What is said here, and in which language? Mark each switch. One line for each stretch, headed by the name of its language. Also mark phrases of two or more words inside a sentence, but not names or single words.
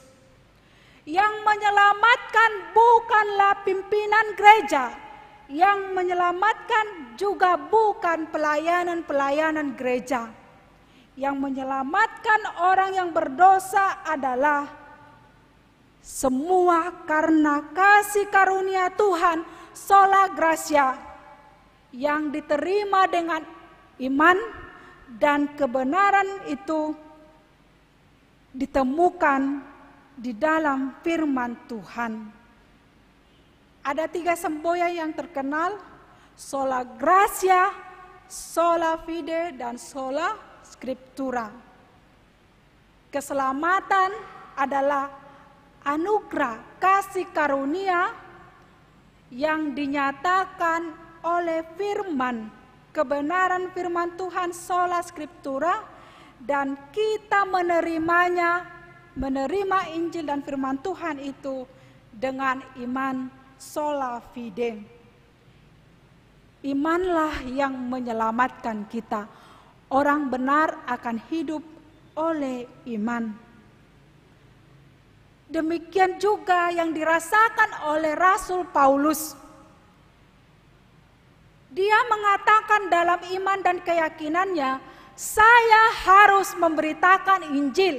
Indonesian: Yang menyelamatkan bukanlah pimpinan gereja, yang menyelamatkan juga bukan pelayanan-pelayanan gereja. Yang menyelamatkan orang yang berdosa adalah semua karena kasih karunia Tuhan,
Latin: sola gratia,
Indonesian: yang diterima dengan iman, dan kebenaran itu ditemukan di dalam firman Tuhan. Ada 3 semboyan yang terkenal:
Latin: sola gratia, sola fide, dan sola Scriptura.
Indonesian: Keselamatan adalah anugerah kasih karunia yang dinyatakan oleh firman, kebenaran firman Tuhan
Latin: sola Scriptura,
Indonesian: dan kita menerimanya, menerima Injil dan firman Tuhan itu dengan iman
Latin: sola fide.
Indonesian: Imanlah yang menyelamatkan kita. Orang benar akan hidup oleh iman. Demikian juga yang dirasakan oleh Rasul Paulus. Dia mengatakan dalam iman dan keyakinannya, saya harus memberitakan Injil.